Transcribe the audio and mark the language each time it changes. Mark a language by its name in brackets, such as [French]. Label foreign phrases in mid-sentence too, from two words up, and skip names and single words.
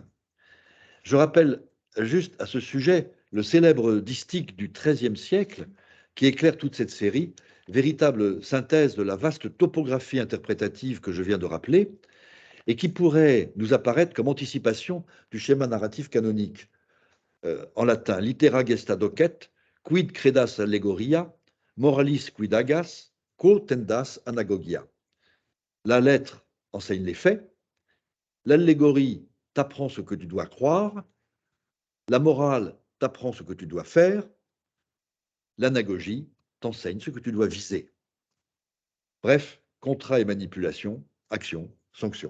[French] Je rappelle juste à ce sujet le célèbre distique du XIIIe siècle qui éclaire toute cette série, véritable synthèse de la vaste topographie interprétative que je viens de rappeler, et qui pourrait nous apparaître comme anticipation du schéma narratif canonique. En latin, [Latin] litera gesta docet, quid credas allegoria, moralis quid agas, quo tendas anagogia. [French] La lettre enseigne les faits, l'allégorie t'apprend ce que tu dois croire, la morale t'apprend ce que tu dois faire, l'anagogie t'enseigne ce que tu dois viser. Bref, contrat et manipulation, action, sanction.